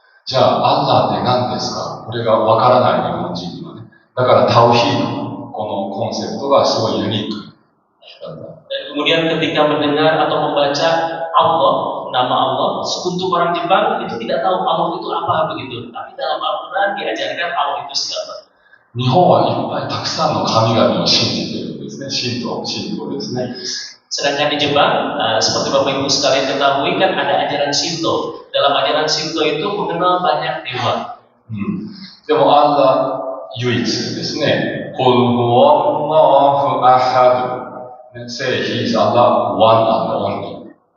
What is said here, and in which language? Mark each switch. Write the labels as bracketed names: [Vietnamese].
[Japanese] じゃあ、アッラーって何ですか？これがわからない日本人にはね。だからタウヒード、このコンセプトがすごいユニークなんだ。 [Indonesian] Dan kemudian ketika mendengar atau membaca Allah, nama Allah, untuk orang Jepang itu tidak tahu Allah itu apa begitu. Tapi dalam Al-Quran diajarkan Allah itu siapa. [Japanese] 日本はいっぱいたくさんの神々を信じているんですね。神道ですね。 [Indonesian] Sedangkan di Jepang, seperti Bapak Ibu sekalian ketahui kan ada ajaran Shinto. Dalam ajaran Shinto itu mengenal banyak dewa. [Japanese] でもアッラ唯一ですね。コルフォンノフアハド。 [English] Say he is Allah one and only.